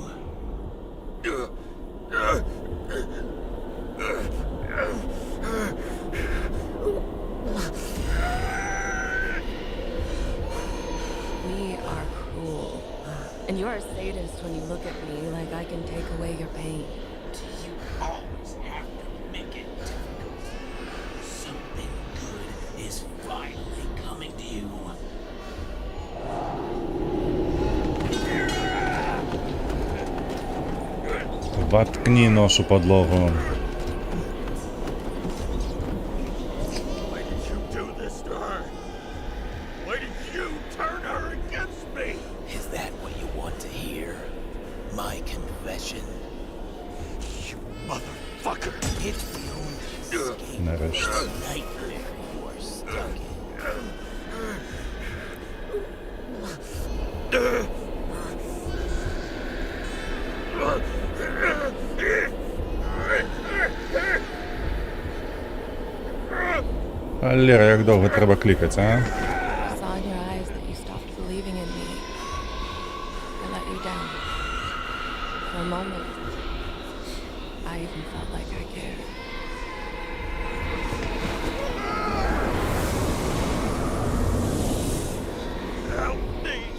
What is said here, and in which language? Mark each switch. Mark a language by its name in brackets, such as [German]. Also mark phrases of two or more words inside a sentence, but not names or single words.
[English] We are cruel. And you're a sadist when you look at me like I can take away your pain. Do you always have to make it difficult? Something good is finally coming to you. [Ukrainian] Воткни нож у подлогу. [English] Why did you do this to her? Why did you turn her against me? Is that what you want to hear? My confession? You motherfucker! It's the only escape [Ukrainian] Нарешті. [English] nightmare you are stuck in. [Ukrainian] Лера, як довго треба клікати, а? [English] I saw in your eyes that you stopped believing in me. I let you down. For a moment, I even felt like I cared. Help me!